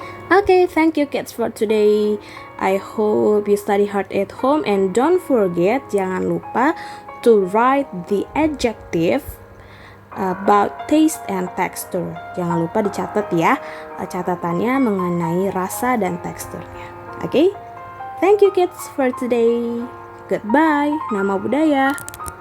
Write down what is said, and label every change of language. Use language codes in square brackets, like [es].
[en] Okay, thank you kids for today. I hope you study hard at home and don't forget, [id] jangan lupa [en] to write the adjective about taste and texture. [id] Jangan lupa dicatat, ya, catatannya mengenai rasa dan teksturnya. [en] Okay? Thank you kids for today. Goodbye. Nama budaya.